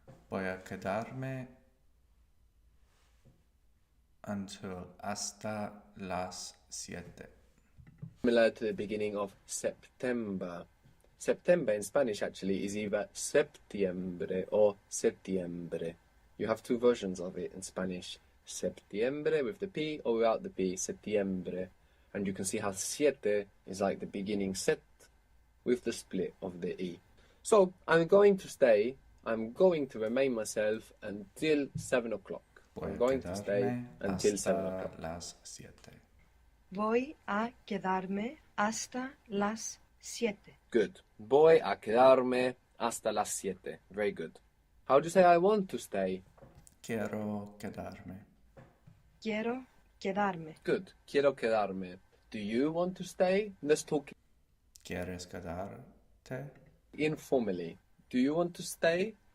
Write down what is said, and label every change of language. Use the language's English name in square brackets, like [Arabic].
[Spanish] Voy a quedarme [English] until [Spanish] hasta las 7. [English] Similar to the beginning of September. September in Spanish actually is either septiembre or setiembre. You have two versions of it in Spanish. Septiembre with the P or without the P, setiembre. And you can see how siete is like the beginning set with the split of the E. So, I'm going to stay, I'm going to remain myself until 7 o'clock. [Spanish] Voy [English] I'm [Spanish] a [English] going to stay [Spanish] quedarme [English] until 7 [Spanish] hasta [English] o'clock. [Spanish] las 7. Voy a quedarme hasta las 7. [English] Good. [Spanish] Voy a quedarme hasta las 7. [English] Very good. How do you say I want to stay? [Spanish] Quiero quedarme. Quiero quedarme. [English] Good. [Spanish] Quiero quedarme. [English] Do you want to stay? Let's talk [Spanish] ¿Quieres quedarte? [English] informally. Do you want to stay?